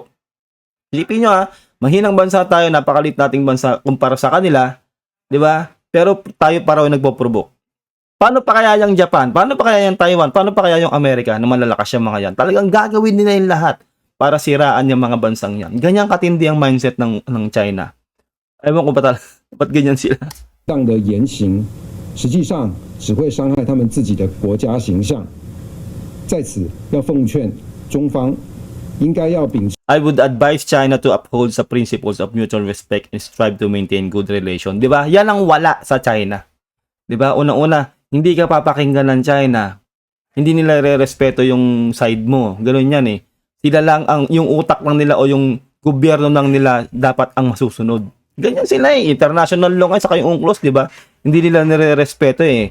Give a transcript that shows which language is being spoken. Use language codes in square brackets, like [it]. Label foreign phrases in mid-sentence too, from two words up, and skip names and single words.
[tl] Isipin nyo mahinang bansa tayo, napakalit nating bansa kumpara sa kanila, 'di ba? Pero tayo pa raw nagpo-provoke. Paano pa kaya yung Japan? Paano pa kaya yung Taiwan? Paano pa kaya yung Amerika na malalakas yung mga yan? Talagang gagawin nila yung lahat para siraan yung mga bansang yan. Ganyan katindi ang mindset ng China. Ewan ko ba talaga, ba't ganyan sila? [zh] 这样的言行，实际上只会伤害他们自己的国家形象。在此，要奉劝中方应该要秉持 [en] I would advise China to uphold the principles of mutual respect and strive to maintain good relation. [tl] 'Di ba? Yan ang wala sa China. 'Di ba? Una-una, hindi ka papakinggan ng China. Hindi nila re-respeto yung side mo. Ganoon yan eh. Sila lang yung utak lang nila o yung gobyerno lang nila dapat ang masusunod. Ganyan sila eh. [en] International law [tl] at saka yung UNCLOS, 'di ba? Hindi nila nire-respeto eh.